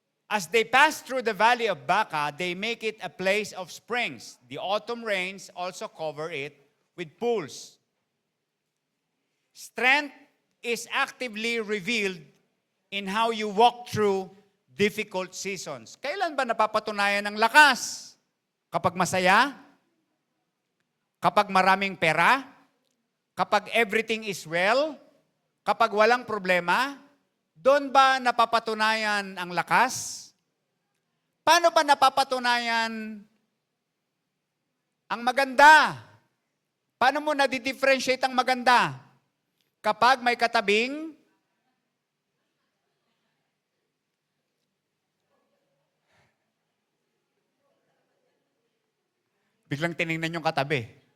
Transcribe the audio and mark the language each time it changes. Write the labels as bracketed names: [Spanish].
[English] As they pass through the valley of Baca, they make it a place of springs. The autumn rains also cover it with pools. Strength is actively revealed in how you walk through difficult seasons. [Filipino] Kailan ba napapatunayan ng lakas? Kapag masaya? Kapag maraming pera? Kapag [English] everything is well? [Filipino] Kapag walang problema? Doon ba napapatunayan ang lakas? Paano ba napapatunayan ang maganda? Paano mo na-differentiate ang maganda? Kapag may katabing biglang tinignan yung katabi.